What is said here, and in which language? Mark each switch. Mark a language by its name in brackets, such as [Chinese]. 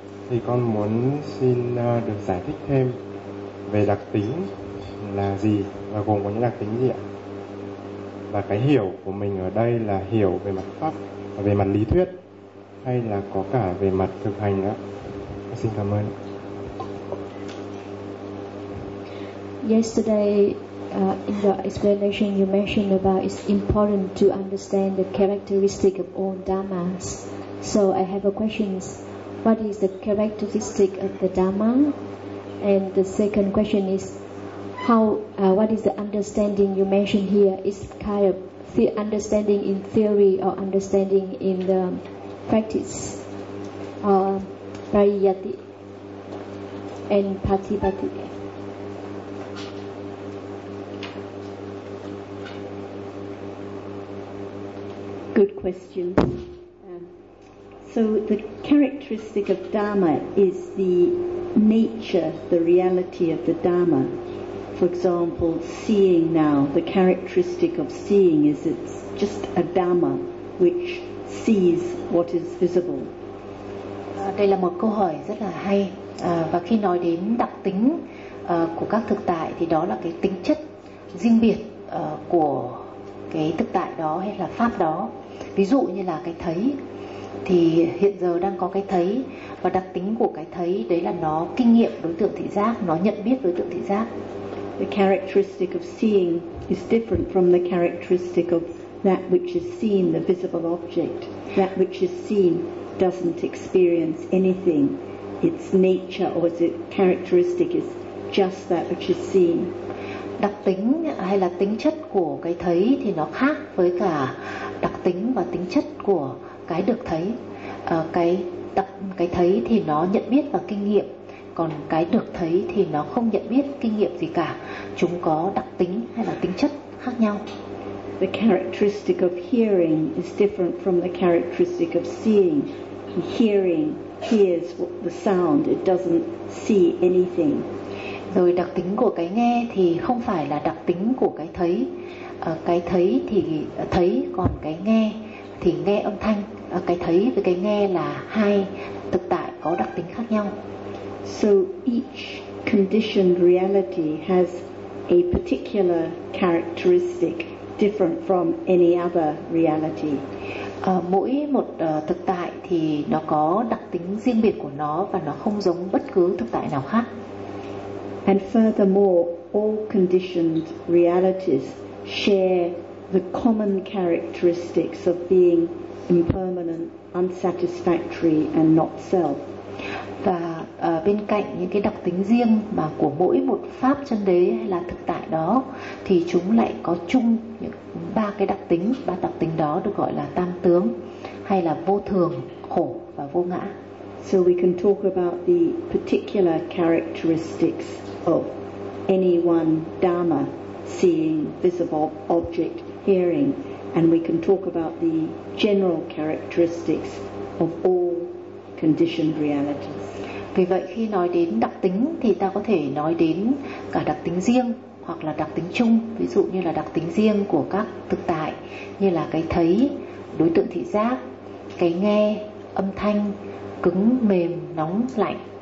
[Vietnamese] Thì con muốn xin được giải thích thêm về đặc tính là gì và gồm có những đặc tính gì ạ? Và cái hiểu của mình ở đây là hiểu về mặt pháp, về mặt lý thuyết, hay là có cả về mặt thực hành ạ? Con xin cảm ơn. [English] Yesterday, in your explanation, you mentioned about it's important to understand the characteristic of all dharmas. So I have a question. What is the characteristic of the dharma? And the second question is, what is the understanding you mentioned here? Is kind of understanding in theory or understanding in the practice? Pariyati and Patipati. Good question. So the characteristic of Dharma is the nature, the reality of the Dharma. For example, seeing now, the characteristic of seeing is it's just a Dharma which sees what is visible. [Vietnamese] Đây là một câu hỏi rất là hay. Và khi nói đến đặc tính của các thực tại, thì đó là cái tính chất riêng biệt của cái thực tại đó hay là pháp đó. Ví dụ như là cái thấy, thì hiện giờ đang có cái thấy, và đặc tính của cái thấy đấy là nó kinh nghiệm đối tượng thị giác, nó nhận biết đối tượng thị giác. [English] The characteristic of seeing is different from the characteristic of that which is seen, the visible object. That which is seen doesn't experience anything. Its nature or its characteristic is just that which is seen. [Vietnamese] Đặc tính hay là tính chất của cái thấy thì nó khác với cả đặc tính và tính chất của cái được thấy. Cái thấy thì nó nhận biết và kinh nghiệm, còn cái được thấy thì nó không nhận biết kinh nghiệm gì cả. Chúng có đặc tính hay là tính chất khác nhau. [English] the characteristic of hearing is different from the characteristic of seeing. Hearing hears the sound, it doesn't see anything. [Vietnamese] Rồi đặc tính của cái nghe thì không phải là đặc tính của cái thấy. Cái thấy thì thấy, còn cái nghe thì nghe âm thanh. Cái thấy với cái nghe là hai thực tại có đặc tính khác nhau. [English] So each conditioned reality has a particular characteristic different from any other reality. [Vietnamese] Mỗi một thực tại thì nó có đặc tính riêng biệt của nó và nó không giống bất cứ thực tại nào khác. [English] And furthermore, all conditioned realities share the common characteristics of being impermanent, unsatisfactory, and not self. [Vietnamese] Và bên cạnh những cái đặc tính riêng mà của mỗi một pháp chân đế hay là thực tại đó, thì chúng lại có chung những ba cái đặc tính. Ba đặc tính đó được gọi là tam tướng, hay là vô thường, khổ và vô ngã. [English] So we can talk about the particular characteristics of any one dharma, seeing, visible object, hearing, and we can talk about the general characteristics of all conditioned realities. [Vietnamese] Vì vậy khi nói đến đặc tính thì ta có thể nói đến cả đặc tính riêng hoặc là đặc tính chung, ví dụ như là đặc tính riêng của các thực tại như là cái thấy, đối tượng thị giác, cái nghe, âm thanh, cứng, mềm, nóng, lạnh.